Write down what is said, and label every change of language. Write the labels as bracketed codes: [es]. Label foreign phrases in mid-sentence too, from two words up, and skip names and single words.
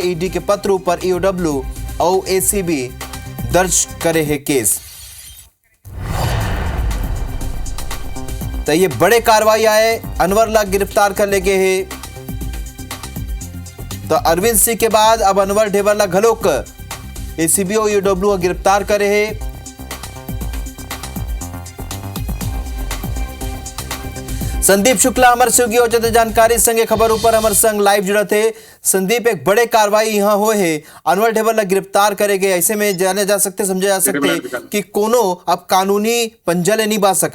[hne] ईडी के पत्र ऊपर ईओडब्ल्यू और एसीबी दर्ज करे है केस। तो ये बड़े कार्रवाई आए अनवर ला गिरफ्तार कर ले गए है। तो अरविंद सिंह के बाद अब अनवर ढेबर ला घलोक एसीबी और ईओडब्ल्यू गिरफ्तार करे है। संदीप शुक्ला हमारे सहयोगी हो जाते जानकारी संगे खबर ऊपर हमारे संग लाइव जुड़ा थे। संदीप एक बड़े कार्रवाई यहाँ हुए है अनवर ढेबर ला गिरफ्तार करे गए। ऐसे में जाने जा सकते समझे जा सकते कि कोनो अब कानूनी पंजले नहीं बा सके।